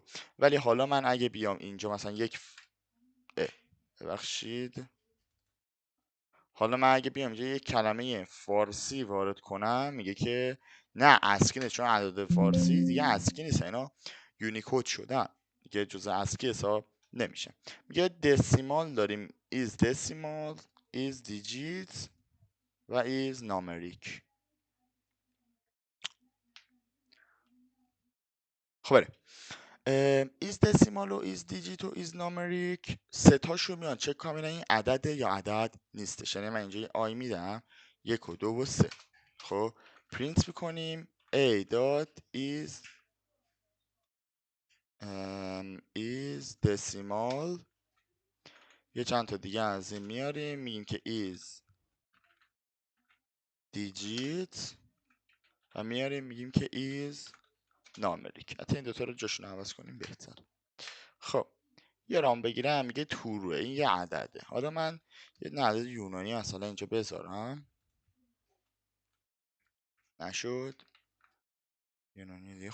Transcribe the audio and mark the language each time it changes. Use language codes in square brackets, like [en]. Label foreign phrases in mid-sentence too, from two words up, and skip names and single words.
[fa] ولی حالا من اگه بیام اینجا مثلا ببخشید، حالا من اگه بیام اینجا یک کلمه فارسی وارد کنم میگه که نه اسکی نیست، چون عدد فارسی دیگه اسکی نیست، اینا یونیکود شدن دیگه، جزء اسکی حساب نمیشه. میگه دسیمال داریم [en] is decimal is digits [fa] و [en] is numeric. [fa] خب [en] is decimal [fa] و [en] is digit [fa] و [en] is numeric [fa] سه تاشو میان چک کنم این عدد یا عدد نیستش. یعنی من اینجا آی میدم 1 و 2 و 3. خب پرینت میکنیم [en] a dot is decimal. [fa] یه چند تا دیگه از این میاریم میگیم که [en] is digit [fa] و میاریم میگیم که [en] is numeric. [fa] حتی این دوتا رو جاشون عوض کنیم بهتر. خب یه رام بگیرم میگه توروه، این یه عدده. حالا من یه عدد یونانی مثلا اینجا بذارم، نشد یونانی دیگه.